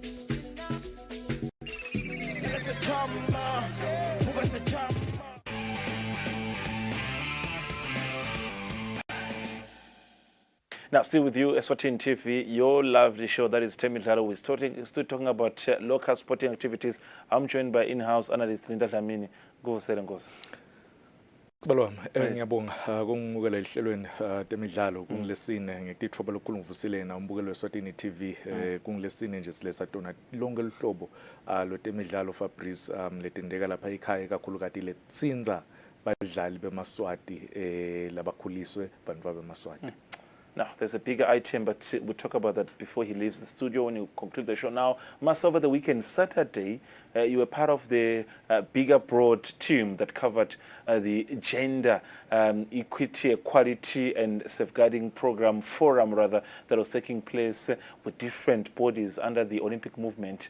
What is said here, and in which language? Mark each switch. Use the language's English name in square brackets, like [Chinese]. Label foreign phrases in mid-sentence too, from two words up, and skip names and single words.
[English] Now, still with you, Eswatini TV, your lovely show that is Temidlalo. We're still talking about local sporting activities. I'm joined by in-house analyst Linda Dlamini. Go, Selengo's. [Swati] Balwami, ngiyabonga ukungibukela ehlelweni Temidlalo kungilesine ngikuthoba lokukhulu ngivusile na umbukelo weSwatini TV kungilesine nje siletha tona lonke lihlobo lo Temidlalo Fabrice letendeka lapha ekhaya kakhulu kati letsinza badlali bemaswati labakhuliswe bantu bemaswati. [English] Now, there's a bigger item, but we'll talk about that before he leaves the studio when you conclude the show. Now, Mas, over the weekend, Saturday, you were part of the bigger, broad team that covered the gender equity, equality, and safeguarding program, forum rather, that was taking place with different bodies under the Olympic movement.